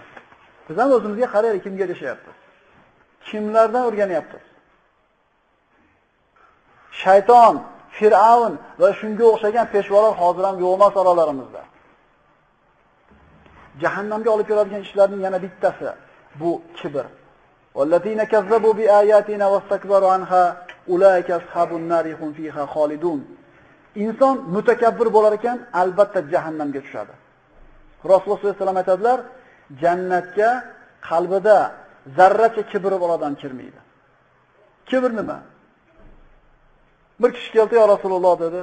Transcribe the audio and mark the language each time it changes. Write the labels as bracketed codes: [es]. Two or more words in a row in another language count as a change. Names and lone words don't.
[uz] Biz ham o'zimizga qaraylik, kimga ergashyapmiz? Kimlardan o'rganyapmiz? Shayton, Fir'avn va shunga o'xshagan peshvolar hozir ham yo'q emas oralarimizda. Jahannamga olib keladigan ishlarning yana bittasi bu kibr. [ar] والذين كذبوا بآياتنا واستكبروا عنها أولئك أصحاب النار هم فيها خالدون. [uz] Inson mutakabbir bo'lar ekan, albatta jahannamga tushadi. Rasululloh [ar] صلى الله عليه وسلم [uz] aytadilar, jannatga qalbida zarracha kibr bor odam kirmaydi. Kibr nima? Bir kishi keldi, [ar] "يا رسول الله" [uz] dedi.